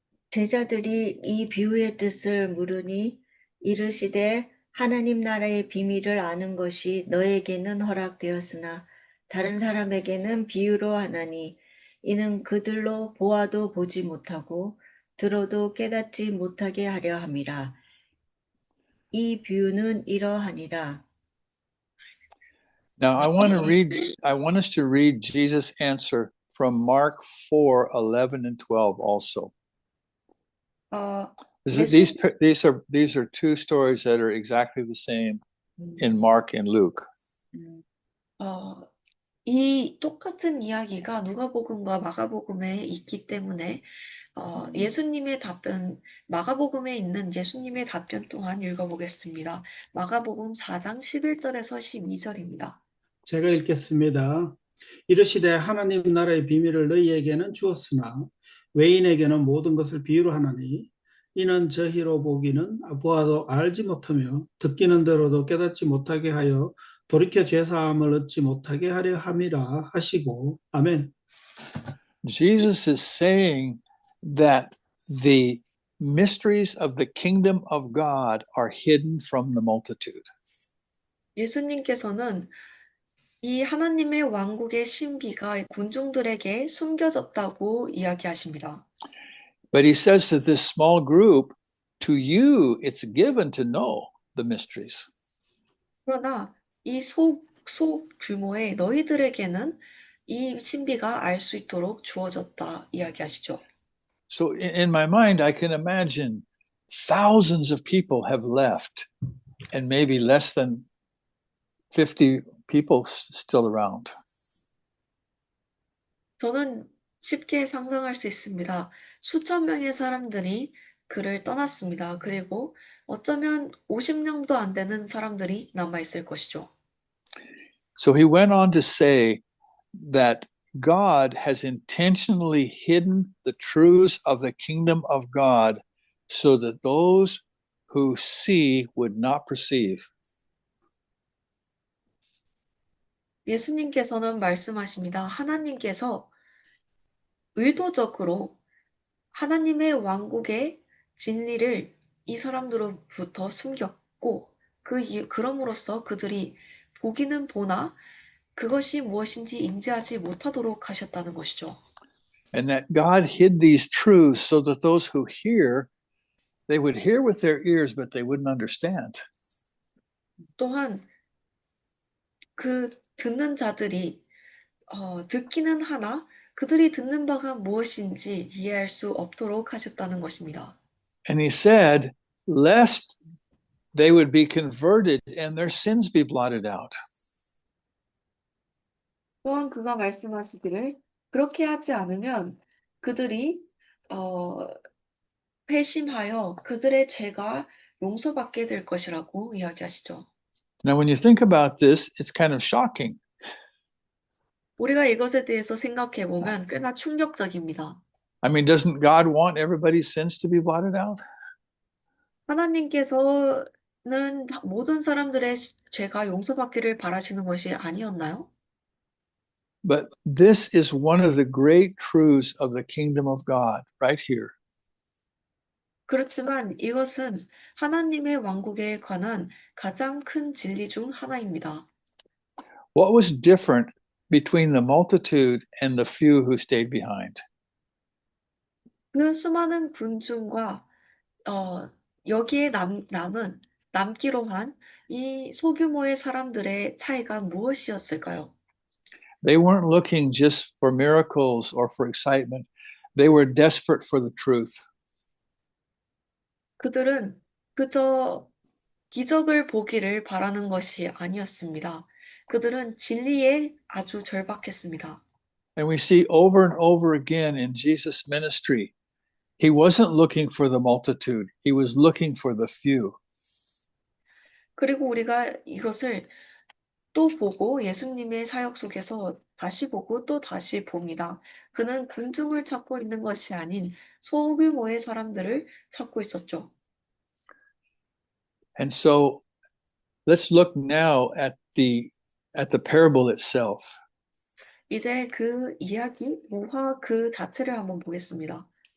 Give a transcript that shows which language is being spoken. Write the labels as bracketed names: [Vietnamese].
[Korean] 제자들이 이 비유의 뜻을 물으니 이르시되 하나님 나라의 비밀을 아는 것이 너에게는 허락되었으나 다른 사람에게는 비유로 하나니 이는 그들로 보아도 보지 못하고 들어도 깨닫지 못하게 하려 함이라. 이 비유는 이러하니라. [English] Now I want us to read Jesus' answer from Mark 4:11 and 12 also. These are two stories that are exactly the same in Mark and Luke. [Korean] 이 똑같은 이야기가 누가복음과 마가복음에 있기 때문에 예수님의 답변, 마가복음에 있는 예수님의 답변 또한 읽어보겠습니다. 마가복음 4장 11절에서 12절입니다. 제가 읽겠습니다. 이르시되 하나님 나라의 비밀을 너희에게는 주었으나 외인에게는 모든 것을 비유로 하나니 이는 저희로 보아도 알지 못하며 듣기는 들어도 깨닫지 못하게 하여 돌이켜 죄사함을 얻지 못하게 하려 함이라 하시고 아멘. [English] Jesus is saying that the mysteries of the kingdom of God are hidden from the multitude. [Korean] 예수님께서는 이 하나님의 왕국의 신비가 군중들에게 숨겨졌다고 이야기하십니다. [English] But he says that this small group, to you, it's given to know the mysteries. [Korean] 그러나 이 소규모의 너희들에게는 이 신비가 알 수 있도록 주어졌다 이야기하시죠. [English] So in my mind, I can imagine thousands of people have left and maybe less than 50 people still around. [Korean] 저는 쉽게 상상할 수 있습니다. 수천 명의 사람들이 그를 떠났습니다. 그리고 어쩌면 50명도 안 되는 사람들이 남아있을 것이죠. [English] So he went on to say that God has intentionally hidden the truths of the kingdom of God so that those who see would not perceive. [Korean] 예수님께서는 말씀하십니다. 하나님께서 의도적으로 하나님의 왕국의 진리를 이 사람들로부터 숨겼고 그럼으로써 그들이 보기는 보나 그것이 무엇인지 인지하지 못하도록 하셨다는 것이죠. [English] And that God hid these truths so that those who hear, they would hear with their ears, but they wouldn't understand. [Korean] 또한 그 듣는 자들이 듣기는 하나 그들이 듣는 바가 무엇인지 이해할 수 없도록 하셨다는 것입니다. [English] And he said, lest they would be converted and their sins be blotted out. [Korean] 또한 그가 말씀하시기를 그렇게 하지 않으면 그들이 회심하여 그들의 죄가 용서받게 될 것이라고 이야기하시죠. [English] Now, when you think about this, it's kind of shocking. [Korean] 우리가 이것에 대해서 생각해 보면 꽤나 충격적입니다. [English] I mean, doesn't God want everybody's sins to be blotted out? [Korean] 하나님께서는 모든 사람들의 죄가 용서받기를 바라시는 것이 아니었나요? [English] But this is one of the great truths of the kingdom of God, right here. [Korean] 그렇지만 이것은 하나님의 왕국에 관한 가장 큰 진리 중 하나입니다. [English] What was different between the multitude and the few who stayed behind? [Korean] 그 수많은 군중과 여기에 남기로 한 이 소규모의 사람들의 차이가 무엇이었을까요? [English] They weren't looking just for miracles or for excitement. They were desperate for the truth. [Korean] 그들은 그저 기적을 보기를 바라는 것이 아니었습니다. 그들은 진리에 아주 절박했습니다. [English] And we see over and over again in Jesus' ministry, he wasn't looking for the multitude. He was looking for the few. [Korean] 그리고 우리가 이것을 또 보고 예수님의 사역 속에서 다시 보고 또 다시 봅니다. 그는 군중을 찾고 있는 것이 아닌 소규모의 사람들을 찾고 있었죠. [English] And so let's look now at the parable itself. [Korean] 이제 그 이야기, 무화 그 자체를 한번 보겠습니다.